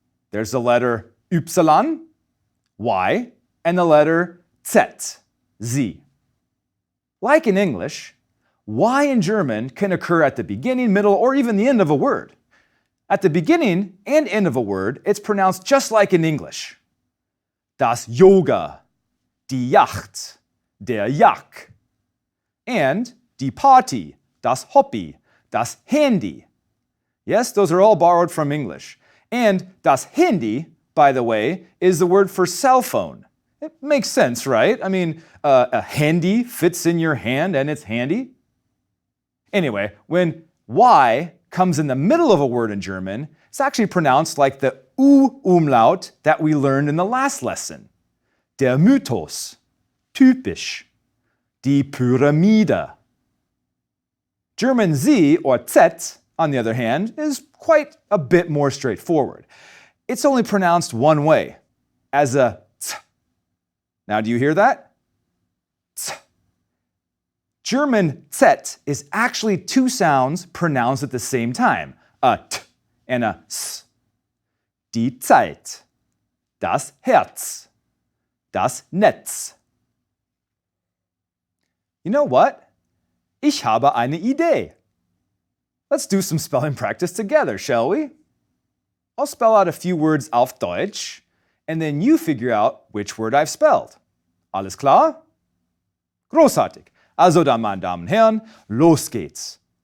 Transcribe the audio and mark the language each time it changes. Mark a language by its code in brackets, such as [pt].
[en] There's the letter Ypsilon, Y, and the letter Z, Z. Like in English, Y in German can occur at the beginning, middle, or even the end of a word. At the beginning and end of a word, it's pronounced just like in English. [de] Das Yoga, die Yacht, der Jack. And die Party, das Hobby, das Handy. [en] Yes, those are all borrowed from English. And das Handy, by the way, is the word for cell phone. It makes sense, right? I mean, a handy fits in your hand and it's handy. Anyway, when Y comes in the middle of a word in German, it's actually pronounced like the o-umlaut that we learned in the last lesson. [de] Der Mythos, typisch, die Pyramide. [en] German Z, or Z, on the other hand, is quite a bit more straightforward. It's only pronounced one way, as a Z. Now, do you hear that? Z. German Z is actually two sounds pronounced at the same time, a T and a S. [de] Die Zeit, das Herz, das Netz. [en] You know what? [de] Ich habe eine Idee. [en] Let's do some spelling practice together, shall we? I'll spell out a few words [de] auf Deutsch, [en] and then you figure out which word I've spelled. [de] Alles klar? Großartig. Also dann, meine Damen und Herren, los geht's.